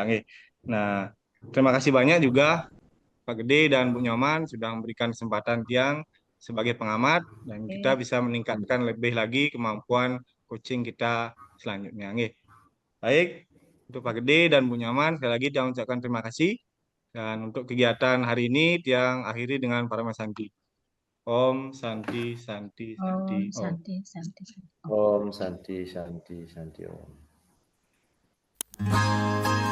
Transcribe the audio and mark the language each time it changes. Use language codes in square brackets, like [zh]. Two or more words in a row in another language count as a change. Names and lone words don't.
[id] Nah, terima kasih banyak juga Pak Gede dan Bu Nyoman sudah memberikan kesempatan Tiang sebagai pengamat dan kita bisa meningkatkan lebih lagi kemampuan coaching kita selanjutnya. Baik, untuk Pak Gede dan Bu Nyoman sekali lagi Tiang ucapkan terima kasih dan untuk kegiatan hari ini Tiang akhiri dengan para Santi. [sa] Om Santi Santi Santi Om. Santi Santi. Om Santi Santi Santi Om.